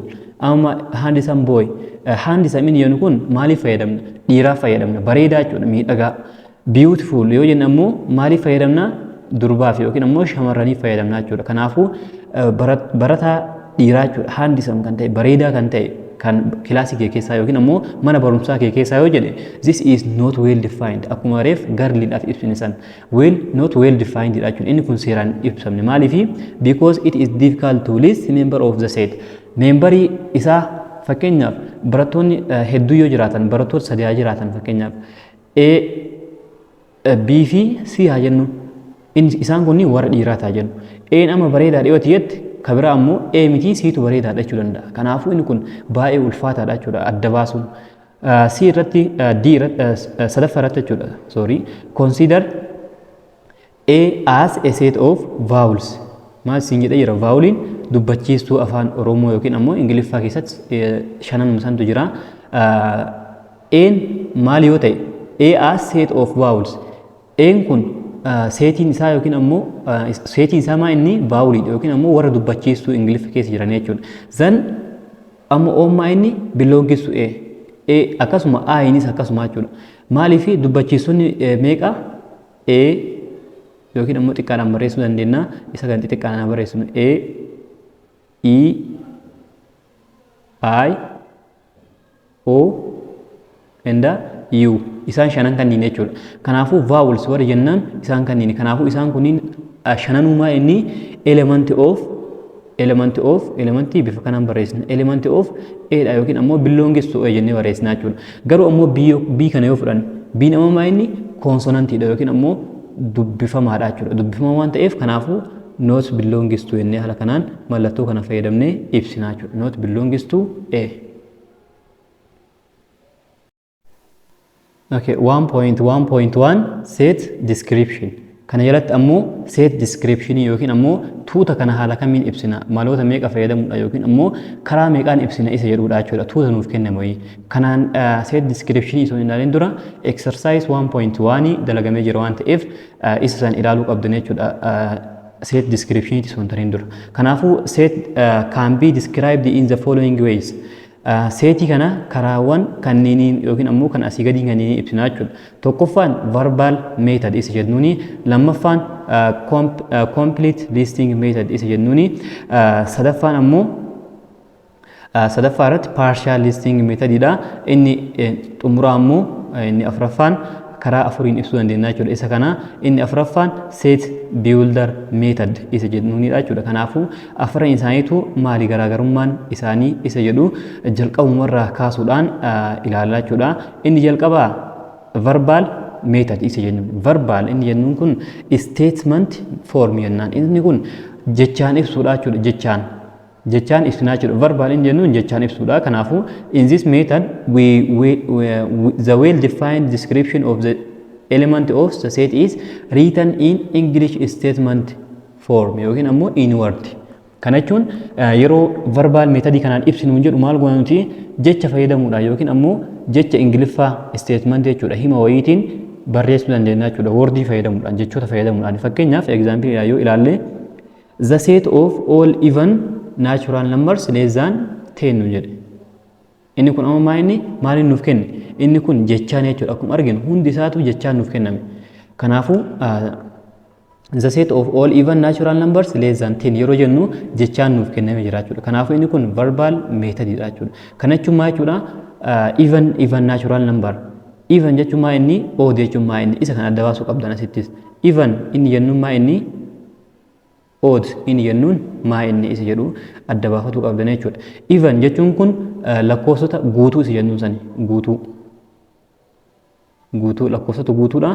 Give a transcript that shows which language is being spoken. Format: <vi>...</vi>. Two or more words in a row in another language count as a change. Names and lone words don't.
<om>Amma</om> <en>handsome boy</en> <om>handsome inni jennu kun maaliif fayyadamna? Dhiiraaf fayyadamna. Bareedaa jechuudha, miidhagaa. Beautiful yoo jennu ammoo maaliif fayyadamna? Durbaaf yookiin ammoo shamarraniif fayyadamnaa jechuudha. Kanaafuu barataa dhiiraa jechuudha. Handsome kan ta'e, bareedaa kan ta'e kan kilaasii kee keessaa yookiin ammoo mana barumsaa kee keessaa yoo jedhe</om> <en>this is not well defined.</en> <om>Akkuma reef garliidhaaf ibsine san</om> <en>not well defined</en> <om>dha jechuudha. Inni kun seeraan ibsamne maaliifi?</om> <en>Because it is difficult to list member of the set.</en> <om>Membarii isaa fakkeenyaaf barattoonni hedduu yoo jiraatan, barattoota sadii jiraatan fakkeenyaaf A, B fi C haa jennu. Isaan kun warra dhiiraa ta'a jennu. Een amma bareedaa dhiyooti jette kabira ammoo A miti Ctu bareedaadha jechuu danda'a. Kanaafuu inni kun baay'ee ulfaataadha jechuudha adda baasuun. C irratti D irratti sadaffaa irratti jechuudha.</om> <en>Sorry. Consider A as a set of vowels.</en> <om>Maal siin jedhee jira? Voweliin dubbachiistuu afaan Oromoo yookiin ammoo Ingiliffaa keessatti shanan santu jira. Een maal yoo ta'e?</om> <en>A as set of vowels.</en> <om>Een kun seetiin isaa yookiin ammoo seetiin isaa maa inni vaawuliidha yookiin ammoo warra dubbachiistuu Ingiliffa keessa jiran jechuudha. Zan ammoo oommaa inni</om> <en>belongs to A.</en> <om>Akkasuma A innis akkasuma jechuudha. Maaliif dubbachiistonni meeqa? A yookiin ammoo xiqqaadhaan barreessuu dandeenya. Isa kan xixiqqaadhaan barreessinu A, E, I, O, and U. Isaan shanan kanneen jechuudha. Kanaafuu vowels warra jennaan isaan kanneen. Kanaafuu isaan kunniin shananumaa inni elementii bifa kanaan barreessina. Elementii of A dha yookiin ammoo</om> <en>belongs to A</en> <om>jennee barreessina jechuudha. Garuu ammoo B kana yoo fudhanne B namaa inni konsonantiidha yookiin ammoo dubbifamaadha jechuudha. Dubbifamaa waan ta'eef kanaafuu</om> <en>not belongs to</en> <om>jennee haala kanaan mallattoo kana fayyadamnee ibsina jechuudha.</om> <en>Not belongs to A. Okay, 1.1.1 set description.</en> <om>Kana jalatti ammoo</om> <en>set description</en> <om>yookiin ammoo tuuta kana haala kamiin ibsina, maloota meeqa fayyadamuudha yookiin ammoo karaa meeqaan ibsina isa jedhuudha jechuudha. Tuuta nuuf kenname wayii. Kanaan</om> <en>set description</en> <om>osoo hin ilaalin dura exercise 1.1 dalagamee jira waan ta'eef isa san ilaaluu qabdan jechuudha.</om> <en>Set description</en> <om>osoo hin tarin dura.</om> <en>Kanaafuu set can be described in the following ways.</en> <om>Seetii kana karaawwan kanneeniin yookiin ammoo kan asii gadii kanneen ibsinaa jechuudha. Tokkoffaan</om> <en>verbal method</en> <om>isa jennuuni, lammaffaan</om> <en>complete listing method</en> <om>isa jennuuni, sadaffaan ammoo sadaffaa irratti</om> <en>partial listing methodidha.</en> <om>Inni xumuraa ammoo inni afuraffaan karaa afuriin ibsuu dandeenya jechuudha. Isa kana inni afuraffaan</om> <en>set builder method</en> <om>isa jennuunidha jechuudha. Kanaafuu afran isaaniitu maali garaagarummaan isaanii isa jedhu jalqabumarraa kaasuudhaan ilaalaa jechuudha. Inni jalqabaa</om> <en>verbal method</en> <om>isa jennuun. Verbal inni jennuun kun</om> <en>statement form</en> <om>jennaan. Inni kun jechaan ibsuudha jechuudha. Jechaan ibsinaa jechuudha. Verbal inni jennuun jechaan ibsuudha.</om> <en>Kanaafuu in this method the well defined description of the element of the set is written in English statement form</en> <om>yookiin ammoo</om> <en>in word.</en> <om>Kana jechuun yeroo</om> <en>verbal method</en> <om>kanaan ibsinu jedhu maal goona nuti jecha fayyadamuudhaan yookiin ammoo jecha Ingiliffaa statement jechuudha hima wayiitiin barreessuu dandeenya jechuudha wordii fayyadamuudhaan jechoota fayyadamuudhaan. Fakkeenyaaf example yoo ilaalle</om> <en>the set of all even natural numbers less than 10</en> <om>nu jedhe. Inni kun amma maaliin nuuf kenne? Inni kun jechaan jechuudha. Akkuma arginu hundi isaatu jechaan nuuf kenname. Kanaafuu</om> <en>the set of all even natural numbers less than 10</en> <om>yeroo jennu jechaan nuuf kenname jira jechuudha. Kanaafuu inni kun</om> <en>verbal method</en> <om>dha jechuudha. Kana jechuun maal jechuudha? Even natural number. Even jechuun maal inni? Odd jechuun maal inni? Isa kan adda baasuu qabdan asittis. Even inni jennuun maal inni? Odd inni jennuun maal inni isa jedhu adda baafachuu qabdan jechuudha. Even jechuun kun lakkoofsota guutuu isa jennuun sani guutuu lakkoofsota guutuudha.</om>